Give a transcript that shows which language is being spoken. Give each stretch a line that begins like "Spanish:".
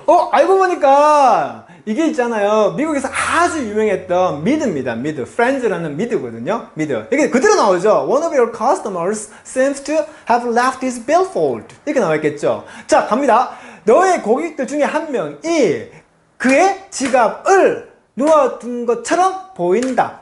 Korean: 알고 보니까 이게 있잖아요. 미국에서 아주 유명했던 미드입니다. 미드. Friends라는 미드거든요. 미드. 이게 그대로 나오죠.
English: One of your customers seems to have left his billfold.
Korean: 이렇게 나와 있겠죠. 자, 갑니다. 너의 고객들 중에 한 명이 그의 지갑을 놓아둔 것처럼 보인다.